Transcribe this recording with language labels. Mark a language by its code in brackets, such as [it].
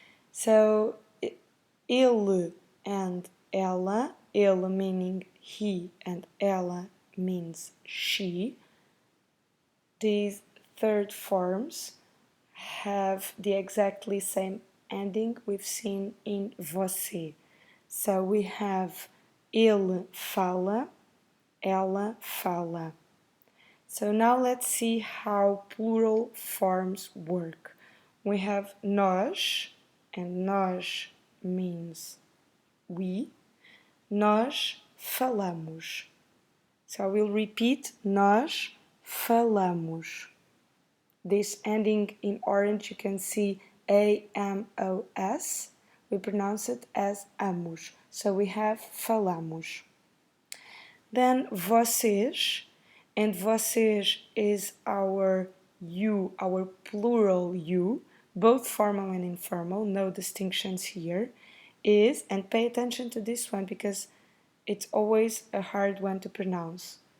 [en] So ele and ela, ele meaning he and ela means she, these third forms have the exactly same ending we've seen in você. So we have [pt] ele fala, ela fala. [en] So now let's see how plural forms work. We have nós, and nós means we. [pt] Nós falamos. [en] So I will repeat, [pt] nós falamos. [en] This ending in orange, you can see A-M-O-S. We pronounce it as amos. So we have falamos. Then vocês, and vocês is our you, our plural you, both formal and informal, no distinctions here, is, and pay attention to this one because it's always a hard one to pronounce.